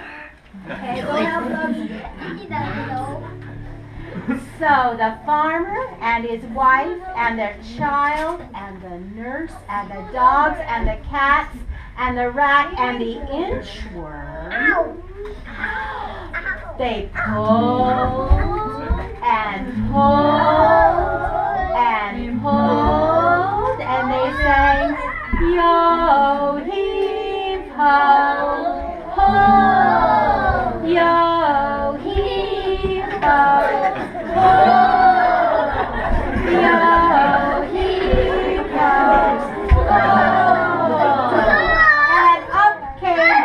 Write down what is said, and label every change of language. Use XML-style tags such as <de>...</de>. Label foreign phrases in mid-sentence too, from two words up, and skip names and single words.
<en>Okay, go help them. So the farmer and his wife and their child and the nurse and the dogs and the cats and the rat and the inchworm, they pulled and pulled and pulled, and they sang, yo heave ho, ho, yo heave ho, ho, yo heave ho, ho. And up came</en>